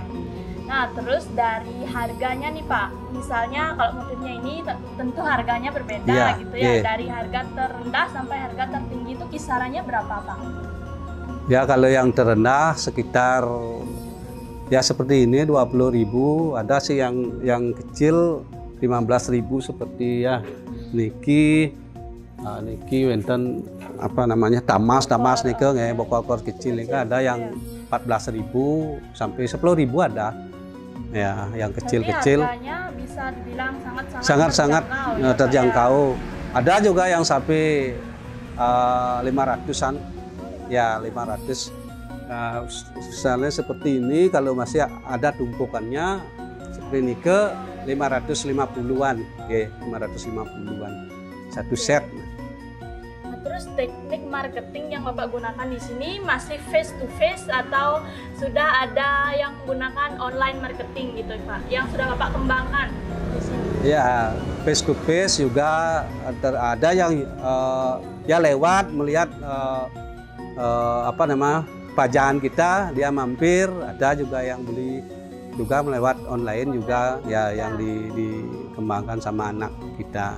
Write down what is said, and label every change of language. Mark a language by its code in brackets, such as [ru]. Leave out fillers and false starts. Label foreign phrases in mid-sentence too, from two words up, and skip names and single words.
[id] Nah, terus dari harganya nih Pak, misalnya kalau motifnya ini tentu harganya berbeda gitu ya, dari harga terendah sampai harga tertinggi itu kisarannya berapa Pak? Ya, kalau yang terendah sekitar ya seperti ini 20.000, ada sih yang kecil 15.000 seperti ya [ban] niki wenten [id] apa namanya tamas niki nggak bokor kecil ini ada yang 14.000 sampai 10.000 ada ya, yang kecil-kecil. Harganya bisa dibilang sangat terjangkau. Ada juga yang sampai 500-an ya, 500. Misalnya seperti ini, kalau masih ada tumpukannya seperti ini ke 550-an, 550-an satu set. Nah, terus teknik marketing yang Bapak gunakan di sini masih [en] face to face [id] atau sudah ada yang menggunakan [en] online marketing [id] gitu Pak, yang sudah Bapak kembangkan di sini? Ya, [en] face to face [id] juga ada yang ya lewat melihat pajangan kita, dia mampir, ada juga yang beli juga melewat online juga ya, yang dikembangkan sama anak kita.